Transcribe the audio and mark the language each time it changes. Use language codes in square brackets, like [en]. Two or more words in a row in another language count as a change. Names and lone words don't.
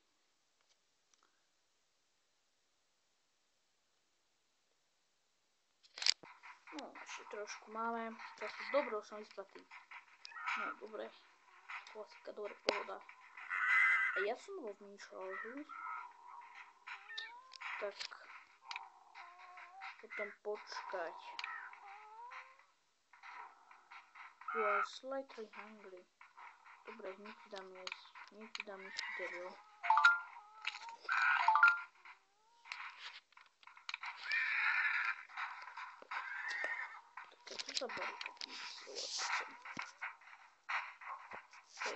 [sk] No, ešte trošku máme. Teraz dobre, som vyspatý. No, dobre. Klasika, dobre, pohoda. A ja som rozmýšľal, že? Tak... Potom počkať. [en] You are slightly hungry. [sk] Dobre, hneď ti dám jesť. Hneď ti dám jesť devil. Tak, čo sa barí? Okej.